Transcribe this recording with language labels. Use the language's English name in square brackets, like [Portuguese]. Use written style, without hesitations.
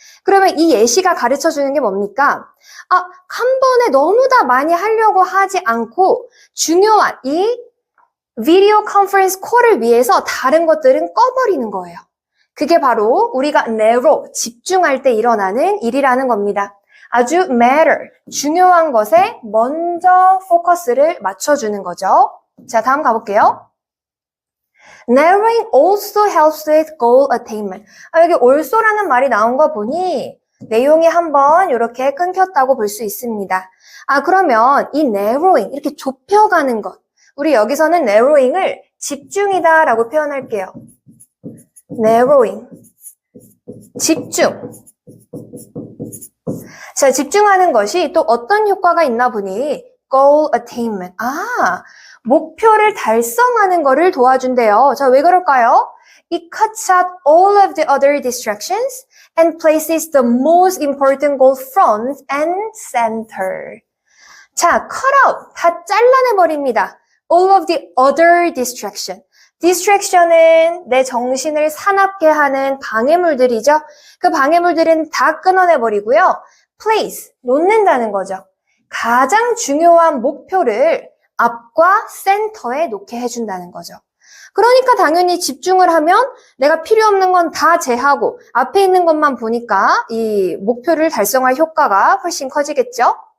[Korean] 그러면 이 예시가 가르쳐주는 게 뭡니까? 한 번에 너무 다 많이 하려고 하지 않고 중요한 이 비디오 컨퍼런스 콜을 위해서 다른 것들은 꺼버리는 거예요. 그게 바로 우리가 narrow, 집중할 때 일어나는 일이라는 겁니다. 아주 matter, 중요한 것에 먼저 포커스를 맞춰주는 거죠. 자, 다음 가볼게요. [English] Narrowing also helps with goal attainment. [Korean] 여기 also라는 말이 나온 거 보니 내용이 한번 이렇게 끊겼다고 볼 수 있습니다. 그러면 이 narrowing, 이렇게 좁혀가는 것. 우리 여기서는 narrowing을 집중이다라고 표현할게요. narrowing, 집중. 자, 집중하는 것이 또 어떤 효과가 있나 보니 goal attainment. 목표를 달성하는 거를 도와준대요. 자, 왜 그럴까요? [English] It cuts out all of the other distractions and places the most important goal front and center. [Korean] 자, cut out, 다 잘라내버립니다. [English] All of the other distraction. [Korean] distraction은 내 정신을 사납게 하는 방해물들이죠. 그 방해물들은 다 끊어내버리고요. place, 놓는다는 거죠. 가장 중요한 목표를 앞과 센터에 놓게 해준다는 거죠. 그러니까 당연히 집중을 하면 내가 필요 없는 건 다 제하고 앞에 있는 것만 보니까 이 목표를 달성할 효과가 훨씬 커지겠죠?